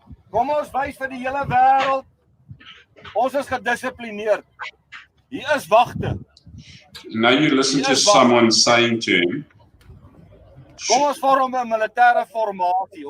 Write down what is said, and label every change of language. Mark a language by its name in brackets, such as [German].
[Afrikaans] Kom ons wys vir die hele wêreld. Ons is gedissiplineerd. Hier is wagte. [English] Now you listen to someone saying to him. [Afrikaans] Kom ons vorm 'n militêre formasie.